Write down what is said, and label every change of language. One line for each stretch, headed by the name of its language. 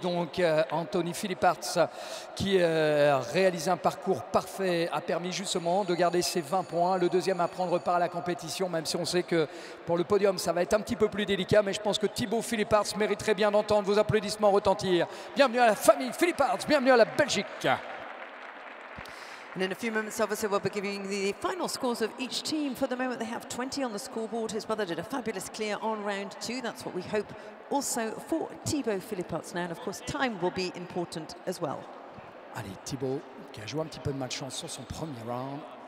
French: Donc, Anthony Philipparts, qui a réalisé un parcours parfait, a permis justement de garder ses 20 points. Le deuxième à prendre part à la compétition, même si on sait que pour le podium, ça va être un petit peu plus délicat. Mais je pense que Thibaut Philipparts mériterait bien d'entendre vos applaudissements retentir. Bienvenue à la famille Philipparts, bienvenue à la Belgique.
English: And in a few moments, obviously, we'll be giving the final scores of each team. For the moment, they have 20 on the scoreboard. His brother did a fabulous clear on round 2. That's what we hope also for Thibaut Philipparts now. And of course, time will be important as well.
French: Allez, Thibaut, qui a joué un petit peu de malchance sur son premier round.